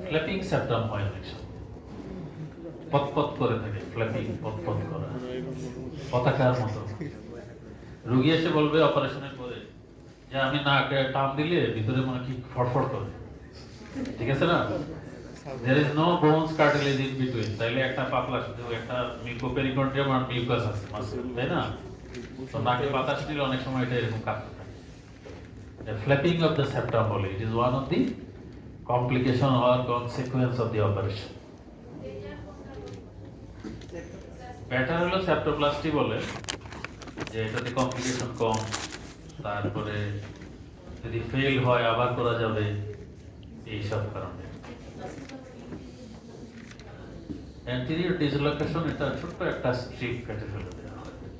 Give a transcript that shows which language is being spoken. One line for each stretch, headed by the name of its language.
Bangla: Flapping septum হয় অনেক সময়, পতপত করে থাকে, ফ্ল্যাপিং পতপত করা, পতাকার মতো। রোগী এসে বলবে অপারেশনের পরে যে আমি নাকে টান দিলে ভিতরে মনে কি ফড়ফড় করে, ঠিক আছে না?
English: There is no bones cartilage in between.
Bangla: তাইলে একটা পাতলা শুধু একটা মিউকোপেরিকন্ডিয়াম আর মিউকাস আছে মাঝখানে, তাই না? তো নাকে বাতাস দিলে অনেক সময় এটা এরকম কাঁপতে থাকে।
English: The flapping of the septum
Bangla: বলে,
English: it is one of the complication or consequence of the operation.
Bangla: Better হলো সেপ্টোপ্লাস্টি বলে, যে এটাতে কমপ্লিকেশন কম, তারপরে যদি ফেল হয় আবার করা যাবে, এইসব কারণে। অ্যান্টেরিয়র ডিসলোকেশন, এটা ছোট্ট একটা স্ট্রিপ কেটে ফেলে দেওয়া হয়।